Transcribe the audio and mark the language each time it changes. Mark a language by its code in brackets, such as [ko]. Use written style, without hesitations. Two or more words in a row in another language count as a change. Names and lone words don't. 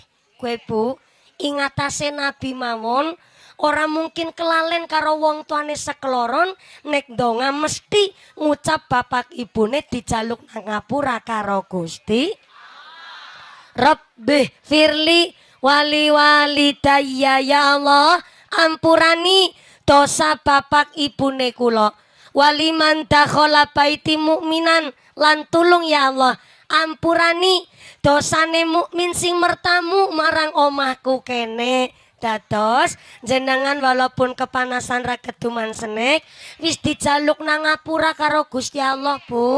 [jv] Kowe Bu, ingatase Nabi mawon ora mungkin kelalen karo wong tuane sekloron, nek ndonga mesti ngucap bapak ibune dijaluk nang ngapura karo Gusti. [ar] Rabbi firli wali walidayya ya Allah, [jv] ampurani dosa bapak ibune kula. [ar] Waliman dakhala baiti mukminan, [jv] lan tulung ya Allah ampurani dosane mukmin sing mertamu marang omahku kene. Dados jenengan walaupun kepanasan ra keduman snack wis dijaluk nang ngapura karo Gusti Allah, Bu.